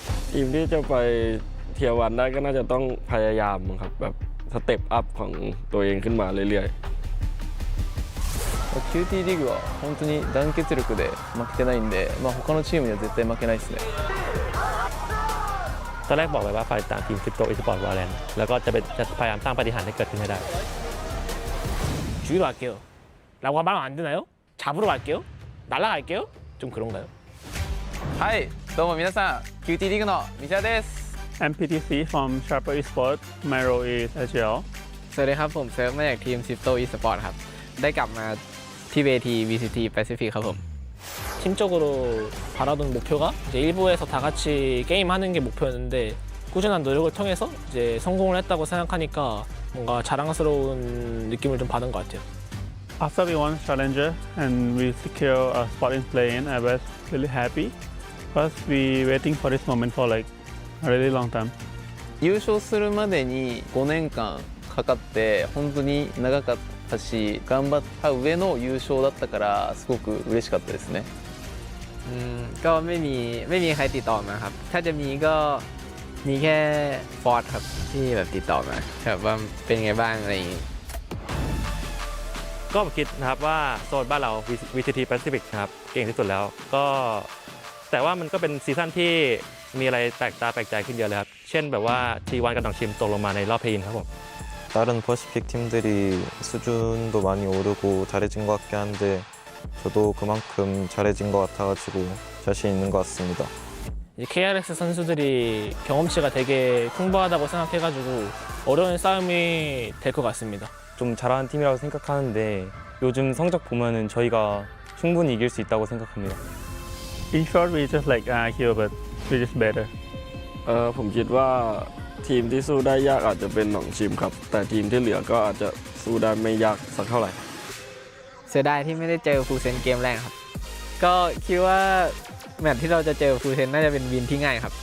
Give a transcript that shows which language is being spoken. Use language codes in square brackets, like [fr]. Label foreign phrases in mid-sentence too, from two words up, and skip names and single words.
[th] ทีมที่จะไป [en] tier one [th] ได้ก็น่าจะต้องพยายามครับแบบ [en] step up [th] ของตัวเองขึ้นมาเรื่อย [ja] ๆ QT リーグは本当に団結力で負けてないんで、他のチームには絶対負けないですね。 [th] ตอนแรกบอกไปว่าฝ่ายต่างทีมคริปโตอีสปอร์ตวาแลนด์แล้วก็จะพยายามสร้างปาฏิหาริย์ให้เกิดขึ้นให้ได้ [ko] 주기로 할게요. 라고 하면 안 되나요? 잡으러 갈게요. 날아갈게요. 좀 그런가요? [ja] はい、どうも皆さん、QT リーグのミシャです。 [en] MPTC from Sharper Esports. My role is Agile. [th] สวัสดีครับผมเซิร์ฟมาจากทีม Crypto Esports ครับได้กลับมาที่เวที VCT Pacific ครับผม [ko] 팀적으로 바라던 목표가 이제 일부에서 다 같이 게임하는 게 목표였는데 꾸준한 노력을 통해서 이제 성공을 했다고 생각하니까 뭔가 자랑스러운 느낌을 좀 받은 것 같아요. [en] After we won Challenger and we secure a spot in play-in, I was really happy because we waiting for this moment for like a really long time. [ja] 優勝するまでに5年間かかって本当に長かったし頑張った上の優勝だったからすごく嬉しかったですね。 [th] ก็ไม่มีใครติดต่อมาครับถ้าจะมีก็มีแค่ฟอร์ดครับที่แบบติดต่อมาครับว่าเป็นไงบ้างอะไรอย่างงี้ ก็คิดนะครับว่าโซนบ้านเรา VCT Pacific นะครับเก่งที่สุดแล้วก็แต่ว่ามันก็เป็นซีซั่นที่มีอะไรแปลกตาแปลกใจขึ้นเยอะเลยครับเช่นแบบว่า T1 กับหนองชิมตกลงมาในรอบเพลย์อินครับผม [ko] 다른 퍼시픽 팀들이 수준도 많이 오르고 잘해진 것 같긴 한데 저도 그만큼 잘해진 것 같아가지고 자신 있는 것 같습니다. KRX 선수들이 경험치가 되게 풍부하다고 생각해가지고 어려운 싸움이 될 것 같습니다. 좀 잘하는 팀이라고 생각하는데 요즘 성적 보면은 저희가 충분히 이길 수 있다고 생각합니다. [en] In short, we just like RRQ, but we're just better. [th] ผมคิดว่าทีมที่สู้ได้ยากอาจจะเป็นหนองชิมครับแต่ทีมที่เหลือก็อาจจะสู้ได้ไม่ยากสักเท่าไหร่ เสียดายที่ไม่ได้เจอฟูเซนเกมแรกครับก็คิดว่าแมตช์ที่เราจะเจอฟูเซนน่าจะเป็นวินที่ง่ายครับ